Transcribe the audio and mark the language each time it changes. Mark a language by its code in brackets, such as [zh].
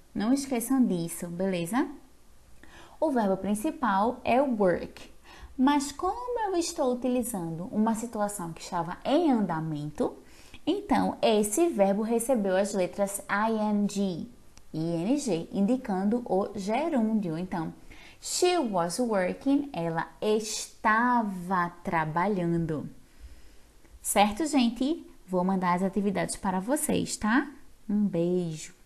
[pt] Não esqueçam disso, beleza? O verbo principal é work. Mas como eu estou utilizando uma situação que estava em andamento, então esse verbo recebeu as letras ing, indicando o gerúndio. Então, [en] she was working, [pt] ela estava trabalhando. Certo, gente? Vou mandar as atividades para vocês, tá? Um beijo!